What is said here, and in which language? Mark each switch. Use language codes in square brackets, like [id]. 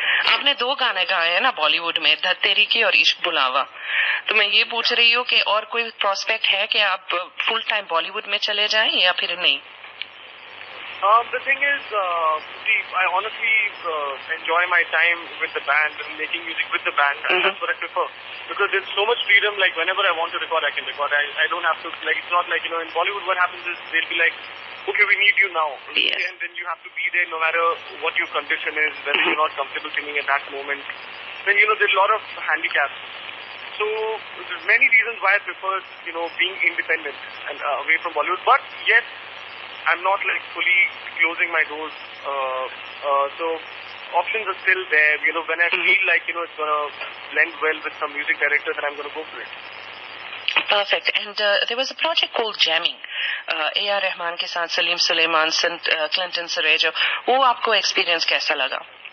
[hi] आपने 2 गाने गाए हैं ना बॉलीवुड में, धत तेरी की और इश्क बुलावा. तो मैं ये पूछ रही हूँ कि और कोई प्रोस्पेक्ट है कि आप फुल टाइम बॉलीवुड में चले जाएं या फिर नहीं? [en] The thing is, I honestly enjoy my time with the band and making music with the band, and that's what I prefer. Because there's so much freedom, like whenever I want to record, I can record. I don't have to, like, it's not like, in Bollywood what happens is they'll be like, okay, we need you now. Yes. And then you have to be there no matter what your condition is, whether you're not comfortable singing at that moment. Then, there's a lot of handicaps. So, there's many reasons why I prefer, being independent and away from Bollywood. But, yes, I'm not, like, fully closing my doors. So, options are still there. When I feel like, it's going to blend well with some music director, then I'm going to go for it. Perfect. And there was a project called Jamming. A.R. [hi] Rahman के साथ Salim Suleman, Clinton सरेजो. वो आपको experience कैसा लगा?